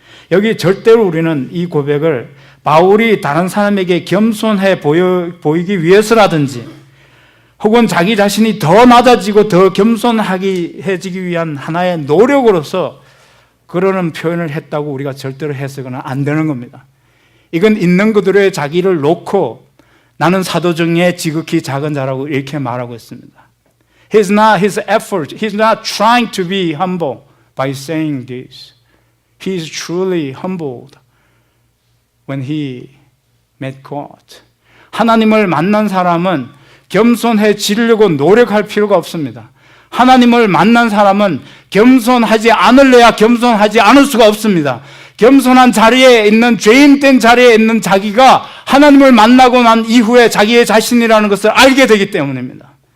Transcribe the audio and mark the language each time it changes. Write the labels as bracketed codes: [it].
[ko] 여기 절대로 우리는 이 고백을 바울이 다른 사람에게 겸손해 보이기 위해서라든지 혹은 자기 자신이 더 낮아지고 더 겸손해지기 위한 하나의 노력으로서 그러는 표현을 했다고 우리가 절대로 해서는 안 되는 겁니다. 이건 있는 그대로의 자기를 놓고 나는 사도 중에 지극히 작은 자라고 이렇게 말하고 있습니다. [en] He's not his effort. He's not trying to be humble by saying this. He is truly humbled when he met God. [ko] 하나님을 만난 사람은 겸손해지려고 노력할 필요가 없습니다. 하나님을 만난 사람은 겸손하지 않을래야 겸손하지 않을 수가 없습니다. 겸손한 자리에 있는 죄인된 자리에 있는 자기가 하나님을 만나고 난 이후에 자기의 자신이라는 것을 알게 되기 때문입니다.